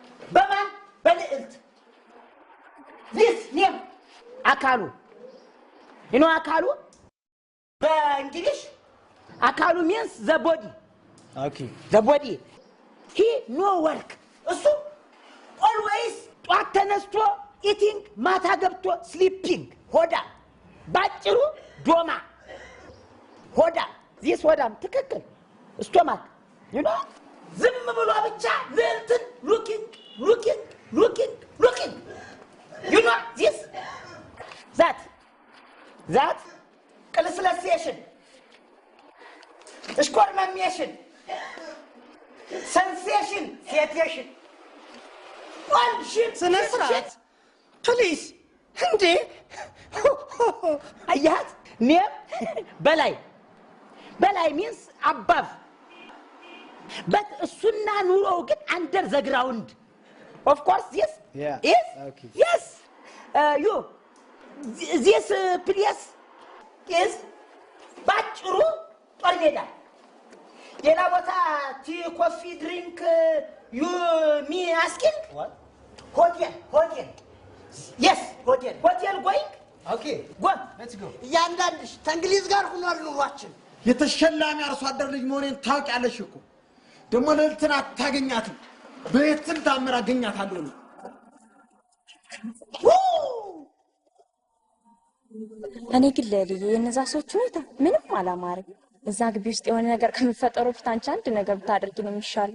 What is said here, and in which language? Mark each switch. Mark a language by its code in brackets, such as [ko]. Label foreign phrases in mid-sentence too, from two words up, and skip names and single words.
[en] Baman, this name Akalu. You know Akalu? English? Akalu means the body. Okay. The body. He no work. So always tenesto eating, [am] ማታ ገብቶ [en] sleeping. [am] ሆዳ ባጭሩ ዶማ ሆዳ this ሆዳም ትክክል [en] stomach you know [am] ዝም ብሎ ብቻ ለእንትን [en] looking you know this that [am] ቅልስለሴሽን እሽኮርመሜሽን [en] sensation sensation one shit [am] ስነስርዓት please እንዴ [en] አያት name በላይ means above but [am] እሱና ኑሮው ግን [en] under the ground of course yes Yeah. yes Okay. yes you this place is [am] ባጭሩ ጦር ሜዳ ሌላ ቦታ [en] tea coffee drink you me asking What? hotel yes hotel going Okay. go Let's go. [am] ያንዳንድሽ ከእንግሊዝ ጋር ሆኗል ኑሯችን የተሸላሚ አርሶ አደር ልጅ መሆኔን ታውቂያለሽ እኮ ደግሞ ለልትና አታገኛትም በየትም ታምር አገኛታለሁ እኔ ግን ለልዬ የነዛ ሰዎች ሁኔታ ምንም አላማረኝ እዛ ግቢ ውስጥ የሆነ ነገር ከመፈጠሩ ፊት አንቺ አንድ ነገር ብታደርጊ ነው የሚሻለው